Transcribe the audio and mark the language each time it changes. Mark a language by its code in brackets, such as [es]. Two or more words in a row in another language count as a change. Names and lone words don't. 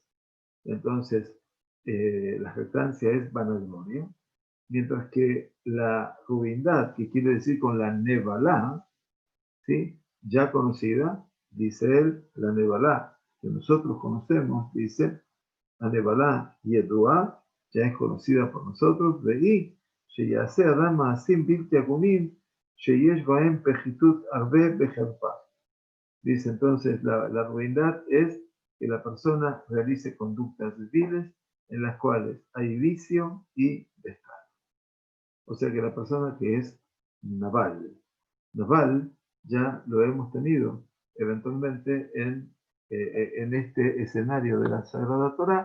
[es] Entonces, la jactancia es vanagloria, mientras que la ruindad, que quiere decir con la nevalá, ¿sí? Ya conocida, dice él, la nevalá, que nosotros conocemos, dice, la [he] נבלה ידועה, [es] ya es conocida por nosotros, veí, [he] שיעשה אדם מעשים בלתי הגונים, שיש בהם פחיתות הרבה בחרפה. [es] Dice entonces, la ruindad es que la persona realice conductas viles en las cuales hay vicio y descaro. O sea que la persona que es naval, ya lo hemos tenido eventualmente en este escenario de la Sagrada Torá.